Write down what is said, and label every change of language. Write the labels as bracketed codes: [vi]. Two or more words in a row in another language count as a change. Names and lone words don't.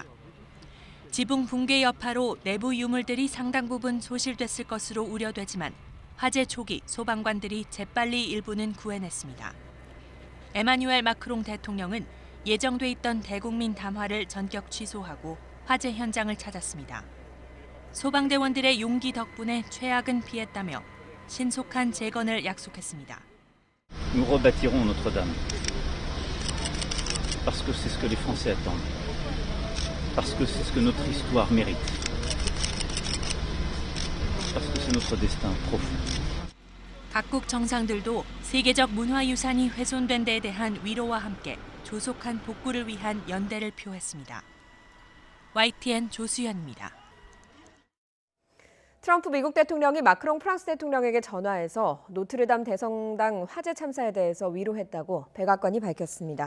[ko] 지붕 붕괴 여파로 내부 유물들이 상당 부분 소실됐을 것으로 우려되지만 화재 초기 소방관들이 재빨리 일부는 구해냈습니다. 에마뉴엘 마크롱 대통령은 예정돼 있던 대국민 담화를 전격 취소하고 화재 현장을 찾았습니다. 소방대원들의 용기 덕분에 최악은 피했다며 신속한 재건을 약속했습니다. [fr] Nous rebâtirons Notre-Dame. Parce que c'est ce que les Français attendent. Parce que c'est ce que notre histoire mérite. Parce que c'est notre destin profond. [ko] 각국 정상들도 세계적 문화유산이 훼손된 데에 대한 위로와 함께 조속한 복구를 위한 연대를 표했습니다. YTN 조수연입니다. 트럼프 미국 대통령이 마크롱 프랑스 대통령에게 전화해서 노트르담 대성당 화재 참사에 대해서 위로했다고 백악관이 밝혔습니다.